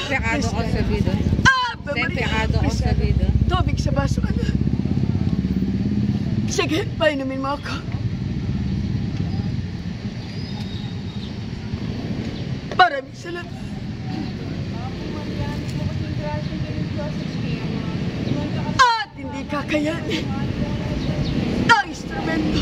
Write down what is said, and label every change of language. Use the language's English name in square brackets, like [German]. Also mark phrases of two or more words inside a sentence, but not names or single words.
[Portuguese] Sempre pecado concebido. Ave Sempre Maria. pecado concebido. [Filipino] Tubig sa baso, anak. Sige, painumin mo ako. Maraming salamat. At hindi kakayanin ang instrumento.